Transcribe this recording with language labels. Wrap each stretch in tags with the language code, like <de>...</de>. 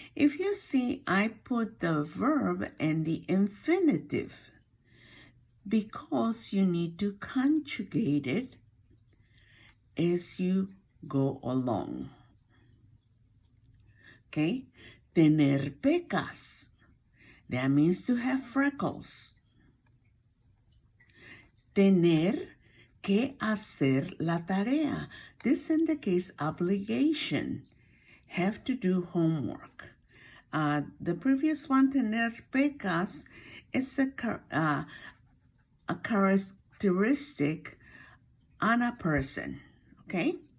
<en>If you see, I put the verb and the infinitive because you need to conjugate it as you go along. Okay?</en> <es>Tener pecas.</es> <en>That means to have freckles.</en> <es>Tener que hacer la tarea.</es> <en>This indicates obligation. Have to do homework. The previous one,</en> <es>tener pecas,</es> <en>is a characteristic on a person. Okay?</en>